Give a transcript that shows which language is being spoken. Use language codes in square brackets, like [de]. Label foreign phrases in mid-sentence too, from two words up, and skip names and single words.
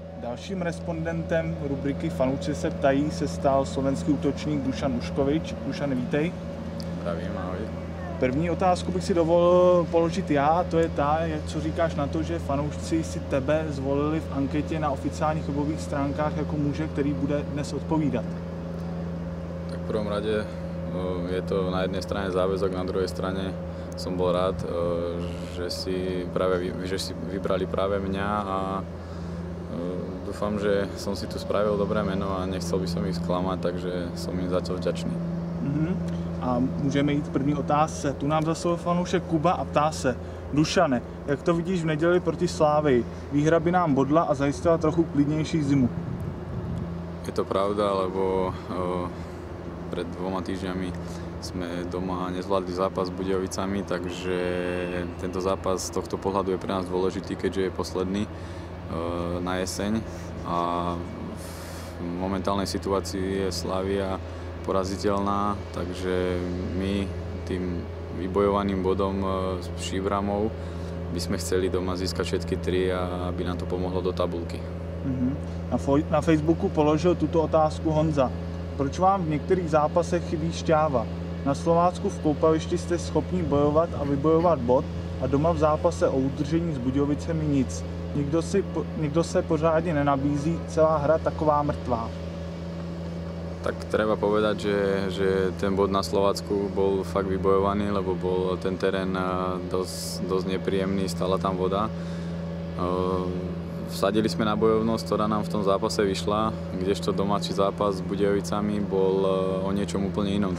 [cs] Dalším respondentem rubriky Fanoušci se ptají se stal slovenský útočník Dušan Uškovič. Dušan, vítej. [sk] Pravím, ahoj. [cs] První otázku bych si dovolil položit já, to je ta, co říkáš na to, že fanoušci si tebe zvolili v anketě na oficiálních webových stránkách jako muže, který bude dnes odpovídat. [sk] Tak v prvom rade je to na jednej strane záväzok, na druhej strane som bol rád, že si vybrali práve mňa a dúfam, že som si tu spravil dobré meno a nechcel by som ich sklamať, takže som im za to vďačný. [cs] A můžeme jít k první otázce. Tu nám zaslal fanoušek Kuba a ptá se: Dušane, jak to vidíš v neděli proti Slávii? Výhra by nám bodla a zajistila trochu klidnější zimu. [sk] Je to pravda, lebo pred 2 týždňami sme doma nezvládli zápas s Budejovicami, takže tento zápas z tohto pohľadu je pre nás dôležitý, keďže je posledný na jeseň a v momentálnej situácii je Slavia poraziteľná, takže my tým vybojovaným bodom s Šíbramou by sme chceli doma získať všetky 3 a aby nám to pomohlo do tabulky. [cs] Na Facebooku položil tuto otázku Honza. Proč vám v některých zápasech chybí šťáva? Na Slovácku v koupališti jste schopni bojovat a vybojovat bod a doma v zápase o udržení s Budějovicemi nic. Nikdo se pořádně nenabízí, celá hra taková mrtvá. [sk] Tak treba povedať, že ten bod na Slovácku bol fakt vybojovaný, lebo bol ten terén dosť nepríjemný, stála tam voda. Vsadili sme na bojovnosť, ktorá nám v tom zápase vyšla, kdežto domáci zápas s Budejovicami bol o niečom úplne inom.